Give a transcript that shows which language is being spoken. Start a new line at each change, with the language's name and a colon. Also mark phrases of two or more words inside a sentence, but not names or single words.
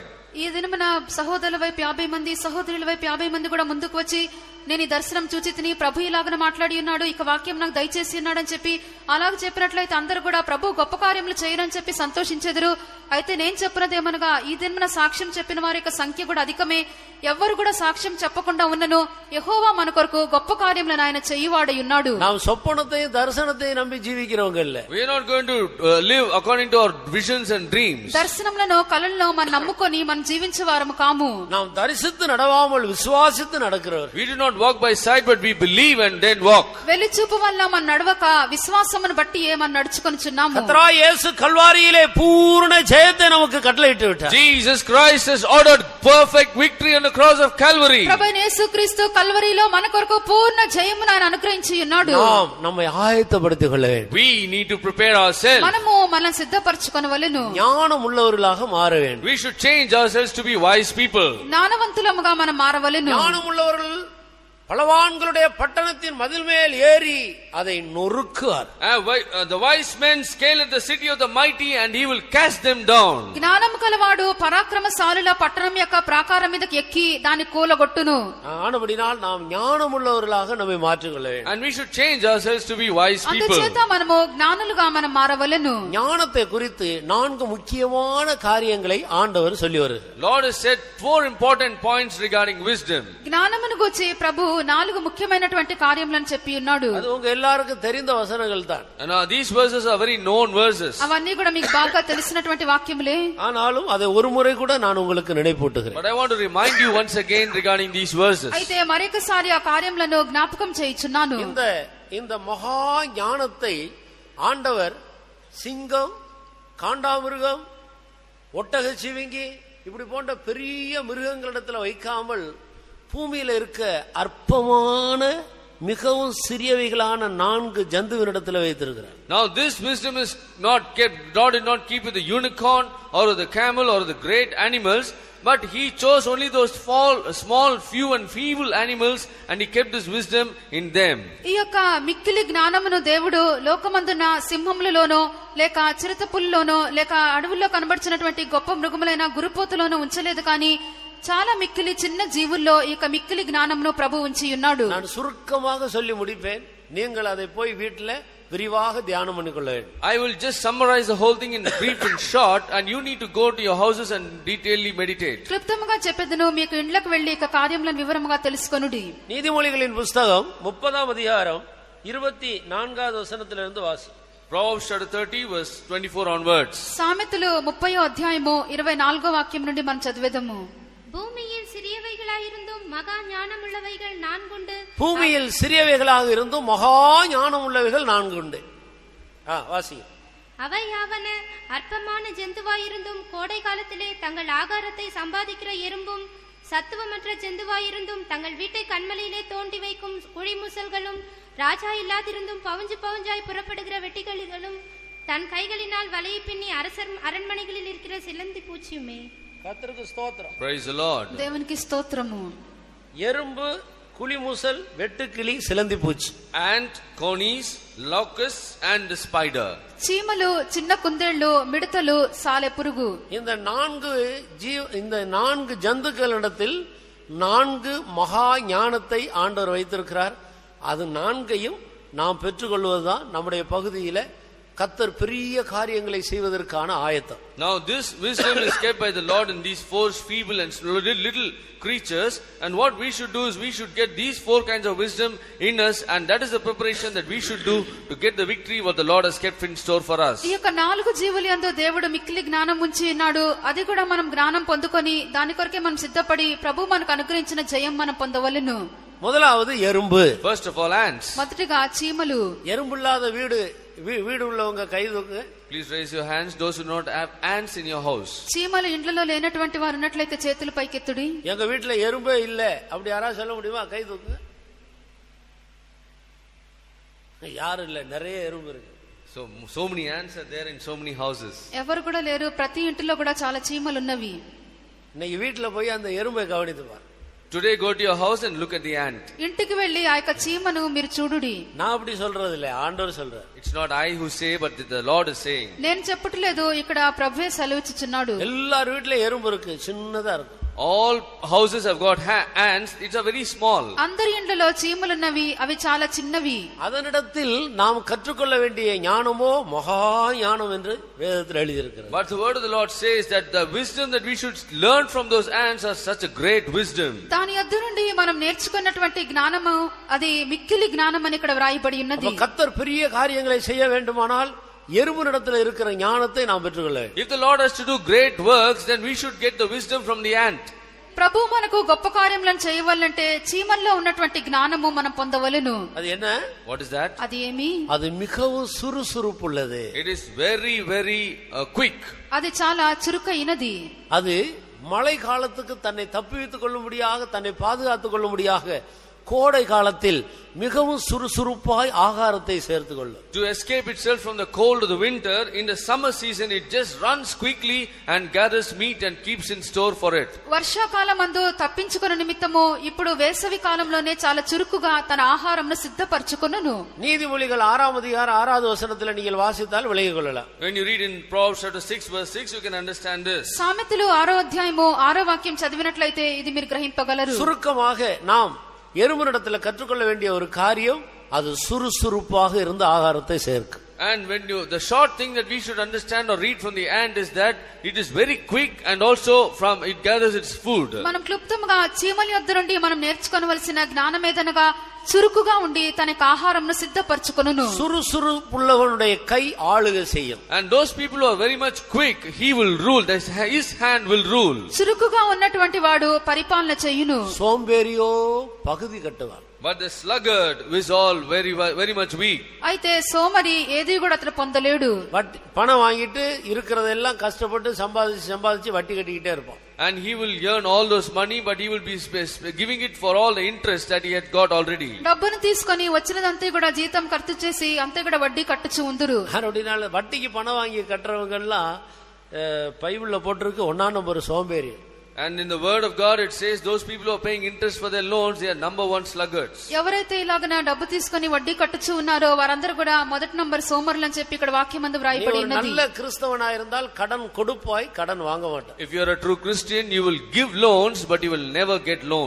Telugu: ఈ దినమున సహోదరుల వైపు 50 మంది, సహోదరుల వైపు 50 మంది కూడా ముందుకు వచ్చి నేను ఈ దర్శనం చూచి తిని ప్రభు ఇలాగన మాట్లాడి ఉన్నాడు, ఇక వాక్యం నాకు దయచేసి ఉన్నాడని చెప్పి అలాగ చెప్పినట్లయితే అందరూ కూడా ప్రభు గొప్ప కార్యములు చేయరని చెప్పి సంతోషించెదరు. అయితే నేను చెప్పినదేమనగా, ఈ దినమున సాక్ష్యం చెప్పిన వారి యొక్క సంఖ్య కూడా అధికమే. ఎవ్వరు కూడా సాక్ష్యం చెప్పకుండా ఉన్నను యెహోవా మన కొరకు గొప్ప కార్యములను ఆయన చేయువాడై ఉన్నాడు.
Tamil: நாம் சொப்பனத்தையும் தரிசனத்தையும் நம்பி ஜீவிக்கிறவங்க இல்ல.
English: We are not going to live according to our visions and dreams.
Telugu: దర్శనములను కలలను మనం నమ్ముకొని మనం జీవించే వారము కాము.
Tamil: நாம் தரிசித்து நடவாமல் விசுவாசித்து நடக்கிறவர்.
English: We do not walk by sight, but we believe and then walk.
Telugu: వెలిచూపు వల్ల మనం నడవక విశ్వాసమును బట్టి మనం నడుచుకొనుచున్నాము.
Tamil: கர்த்தராகிய இயேசு கல்வாரியிலே பூரண ஜெயத்தை நமக்கு கட்டளையிட்டு விட்டார்.
English: Jesus Christ has ordered perfect victory on the cross of Calvary.
Telugu: ప్రభువైన యేసుక్రీస్తు కల్వరిలో మన కొరకు పూర్ణ జయమును ఆయన అనుగ్రహించి ఉన్నాడు.
Tamil: நாம் நம்மை ஆயத்தப்படுத்திக் கொள்ள வேண்டும்.
English: We need to prepare ourselves.
Telugu: మనము మనల్ని సిద్ధపరచుకొనవలెను.
Tamil: ஞானம் உள்ளவர்களாக மாற வேண்டும்.
English: We should change ourselves to be wise people.
Telugu: జ్ఞానవంతులముగా మనం మారవలెను.
Tamil: ஞானம் உள்ளவர்கள் பலவான்களுடைய பட்டணத்தின் மதில் மேல் ஏறி அதை நொறுக்குவார்.
English: The wise men scale at the city of the mighty and he will cast them down.
Telugu: జ్ఞానము కలవాడు పరాక్రమశాలుల పట్టణం యొక్క ప్రాకారం మీదకి ఎక్కి దాన్ని కూలగొట్టును.
Tamil: ஆனபடினால் நாம் ஞானம் உள்ளவர்களாக நம்மை மாற்றிக்கொள்ள வேண்டும்.
English: And we should change ourselves to be wise people.
Telugu: అందుచేత మనము జ్ఞానులుగా మనం మారవలెను.
Tamil: ஞானத்தை குறித்து 4 முக்கியமான காரியங்களை ஆண்டவர் சொல்லி வருகிறார்.
English: Lord has said 4 important points regarding wisdom.
Telugu: జ్ఞానమును గురించి ప్రభు 4 ముఖ్యమైనటువంటి కార్యములను చెప్పి ఉన్నాడు.
Tamil: அது உங்க எல்லாருக்கும் தெரிந்த வசனங்கள் தான்.
English: And these verses are very known verses.
Telugu: అవన్నీ కూడా మీకు బాగా తెలిసినటువంటి వాక్యములే.
Tamil: ஆனாலும் அதை ஒரு முறை கூட நான் உங்களுக்கு நினைப்பூட்டுகிறேன்.
English: But I want to remind you once again regarding these verses.
Telugu: అయితే మరొకసారి ఆ కార్యములను జ్ఞాపకం చేయుచున్నాను.
Tamil: இந்த மகா ஞானத்தை ஆண்டவர் சிங்கம், காண்டாமிருகம், ஒட்டகச்சிவிங்கி இப்படி போன்ற பெரிய மிருகங்களிடத்தில் வைக்காமல் பூமியில இருக்க அற்பமான மிகவும் சிறியவைகளான 4 ஜந்துவினிடத்தில் வைத்திருக்கிறார்.
English: Now this wisdom is not kept, God did not keep with the unicorn or the camel or the great animals, but he chose only those small, few and feeble animals and he kept this wisdom in them.
Telugu: ఈ యొక్క మిక్కిలి జ్ఞానమును దేవుడు లోకమందున సింహములలోనో లేక చిరుతపులిలోనో లేక అడవుల్లో కనబడుచున్నటువంటి గొప్ప మృగములైన గురుపోతులోనో ఉంచలేదు, కానీ చాలా మిక్కిలి చిన్న జీవుల్లో ఈ యొక్క మిక్కిలి జ్ఞానమును ప్రభు ఉంచి ఉన్నాడు.
Tamil: நான் சுருக்கமாக சொல்லி முடிப்பேன், நீங்கள் அதை போய் வீட்டில் விரிவாக தியானம் பண்ணிக்கொள்ள வேண்டும்.
English: I will just summarize the whole thing in brief and short, and you need to go to your houses and detailedly meditate.
Telugu: క్లుప్తముగా చెప్పెదను, మీకు ఇండ్లకు వెళ్లి ఈ కార్యములను వివరముగా తెలుసుకొనుడి.
Tamil: நீதிமொழிகளின் புத்தகம் 30ஆம் அதிகாரம் 24வது வசனத்திலிருந்து வாசி.
English: Proverbs chapter 30 verse 24 onwards.
Telugu: సామెతలు 30వ అధ్యాయము 24వ వాక్యం నుండి మనం చదివేదము.
Tamil: பூமியில் சிறியவைகளாயிருந்தும் மகா ஞானமுள்ளவைகள் 4 உண்டு. பூமியில் சிறியவைகளாக இருந்தும் மகா ஞானம் உள்ளவைகள் 4 உண்டு. வாசி. அவையாவன அற்பமான ஜந்துவாயிருந்தும் கோடை காலத்திலே தங்கள் ஆகாரத்தை சம்பாதிக்கிற எறும்பும், சத்துவமற்ற ஜந்துவாயிருந்தும் தங்கள் வீட்டை கண்மலையிலே தோண்டி வைக்கும் குழிமுசல்களும், ராஜா இல்லாதிருந்தும் பவுஞ்சாய் புறப்படுகிற வெட்டிகளிகளும், தன் கைகளினால் வலையை பின்னி அரசர் அரண்மனைகளில் இருக்கிற சிலந்தி பூச்சியுமே. கர்த்தருக்கு ஸ்தோத்திரம்.
English: Praise the Lord.
Telugu: దేవునికి స్తోత్రము.
Tamil: எறும்பு, குழிமுசல், வெட்டுக்கிளி, சிலந்தி பூச்சி.
English: Ant, conies, locusts and the spider.
Telugu: చీమలు, చిన్న కుందేళ్లు, మిడతలు, సాలె పురుగు.
Tamil: இந்த 4 ஜந்துக்களிடத்தில் 4 மகா ஞானத்தை ஆண்டவர் வைத்திருக்கிறார். அது 4ஐயும் நாம் பெற்றுக்கொள்வதுதான் நம்முடைய பகுதியில கர்த்தர் பெரிய காரியங்களை செய்வதற்கான ஆயத்தம்.
English: Now this wisdom is kept by the Lord in these four feeble and little creatures, and what we should do is we should get these four kinds of wisdom in us, and that is the preparation that we should do to get the victory what the Lord has kept in store for us.
Telugu: ఈ యొక్క 4 జీవులందు దేవుడు మిక్కిలి జ్ఞానం ఉంచి ఉన్నాడు. అది కూడా మనం జ్ఞానం పొందుకొని దాని కొరకే మనం సిద్ధపడి ప్రభు మనకు అనుగ్రహించిన జయం మనం పొందవలెను.
Tamil: முதலாவது எறும்பு.
English: First of all, ants.
Telugu: మొదటిగా చీమలు.
Tamil: எறும்புள்ளாத வீடு உள்ளவங்க கை தூக்கு. Please raise your hands those who do not have ants in your house. చీమలు ఇండ్లలో లేనటువంటి వారు ఉన్నట్లయితే చేతులు పైకెత్తుడి. எங்க வீட்ல எறும்பே இல்ல அப்படி யாராவது சொல்ல முடியுமா? கை தூக்கு. யாரும் இல்ல, நிறைய எறும்பு இருக்கு.
English: So many ants are there in so many houses.
Telugu: ఎవరు కూడా లేరు, ప్రతి ఇంటిలో కూడా చాలా చీమలు ఉన్నవి.
Tamil: இன்னைக்கு வீட்ல போய் அந்த எறும்பை கவனித்து பாரு.
English: Today go to your house and look at the ant.
Telugu: ఇంటికి వెళ్ళి ఆ యొక్క చీమను మీరు చూడుడి.
Tamil: நான் அப்படி சொல்றது இல்ல, ஆண்டவர் சொல்றார்.
English: It's not I who say, but the Lord is saying.
Telugu: నేను చెప్పట్లేదు, ఇక్కడ ప్రభువే సెలవిచ్చుచున్నాడు.
Tamil: எல்லார் வீட்ல எறும்பு இருக்கு, சின்னதா இருக்கு.
English: All houses have got ants. It's a very small.
Telugu: అందరి ఇండ్లలో చీమలున్నవి, అవి చాలా చిన్నవి.
Tamil: அதனிடத்தில் நாம் கற்றுக்கொள்ள வேண்டிய ஞானமோ மகா ஞானம் என்று வேதத்தில் எழுதியிருக்கிறது.
English: But the word of the Lord says that the wisdom that we should learn from those ants are such a great wisdom.
Telugu: దాని యొద్ద నుండి మనం నేర్చుకున్నటువంటి జ్ఞానము అది మిక్కిలి జ్ఞానం అని ఇక్కడ వ్రాయబడి ఉన్నది.
Tamil: கர்த்தர் பெரிய காரியங்களை செய்ய வேண்டுமானால் எறும்பினிடத்தில் இருக்கிற ஞானத்தை நாம் பெற்றுக்கொள்ள வேண்டும்.
English: If the Lord has to do great works, then we should get the wisdom from the ant.
Telugu: ప్రభు మనకు గొప్ప కార్యములను చేయవాలంటే చీమల్లో ఉన్నటువంటి జ్ఞానము మనం పొందవలెను.
Tamil: அது என்ன?
English: What is that?
Telugu: అది ఏమి?
Tamil: அது மிகவும் சுறுசுறுப்புள்ளது.
English: It is very quick.
Telugu: అది చాలా చురుకైనది.
Tamil: அது மழை காலத்துக்கு தன்னை தப்புவித்துக் கொள்ளும்படியாக, தன்னை பாதுகாத்துக் கொள்ளும்படியாக கோடை காலத்தில் மிகவும் சுறுசுறுப்பாய் ஆகாரத்தை சேர்த்துக் கொள்ளும்.
English: To escape itself from the cold of the winter, in the summer season it just runs quickly and gathers meat and keeps in store for it.
Telugu: వర్షాకాలమందు తప్పించుకొన నిమిత్తము ఇప్పుడు వేసవి కాలంలోనే చాలా చురుకుగా తన ఆహారంను సిద్ధపరచుకొనును.
Tamil: நீதிமொழிகள் 6ஆம் அதிகாரம் 6வது வசனத்தில் நீங்கள் வாசித்தால் விளங்கிக் கொள்ளலாம்.
English: When you read in Proverbs chapter 6 verse 6, you can understand this.
Telugu: సామెతలు 6వ అధ్యాయము 6వ వాక్యం చదివినట్లయితే ఇది మీరు గ్రహింపగలరు.
Tamil: சுருக்கமாக நாம் எறும்பினிடத்தில் கற்றுக்கொள்ள வேண்டிய ஒரு காரியம், அது சுறுசுறுப்பாக இருந்து ஆகாரத்தை சேர்க்கும்.
English: And when the short thing that we should understand or read from the ant is that it is very quick and also from it gathers its food.
Telugu: మనం క్లుప్తంగా చీమల యొద్ద నుండి మనం నేర్చుకోవలసిన జ్ఞానం ఏదనగా చురుకుగా ఉండి తనకు ఆహారంను సిద్ధపరచుకొనును.
Tamil: சுறுசுறுப்புள்ளவனுடைய கை ஆளுகை செய்யும்.
English: And those people who are very much quick, he will rule. His hand will rule.
Telugu: చురుకుగా ఉన్నటువంటి వాడు పరిపాలన చేయును.
Tamil: சோம்பேறியோ பகுதி கட்டுவார்.
English: But the sluggard is all very much weak.
Telugu: అయితే సోమరి ఏది కూడా అతను పొందలేడు.
Tamil: பணம் வாங்கிட்டு இருக்கிறதெல்லாம் கஷ்டப்பட்டு சம்பாதிச்சு வட்டி கட்டிக்கிட்டே இருப்பான்.
English: And he will earn all those money, but he will be giving it for all the interest that he had got already.
Telugu: డబ్బును తీసుకొని వచ్చినదంతా కూడా జీతం ఖర్చు చేసి అంతా కూడా వడ్డీ కట్టుచు ఉందురు.
Tamil: அப்படினால வட்டிக்கு பணம் வாங்கி கட்டுறவங்க எல்லாம் பைபிள்ல போட்டிருக்கு 1ஆம் நம்பர் சோம்பேறி.
English: And in the word of God it says those people who are paying interest for their loans, they are number 1 sluggards.
Telugu: ఎవరైతే ఇలాగన డబ్బు తీసుకొని వడ్డీ కట్టుచు ఉన్నారో వారందరూ కూడా మొదటి నంబర్ సోమరులు అని చెప్పి ఇక్కడ వాక్యమందు వ్రాయబడి ఉన్నది.
Tamil: நல்ல கிறிஸ்தவனா இருந்தால் கடன் கொடுப்பாய், கடன் வாங்க மாட்டாய்.
English: If you are a true Christian, you will give loans but you will never get loans.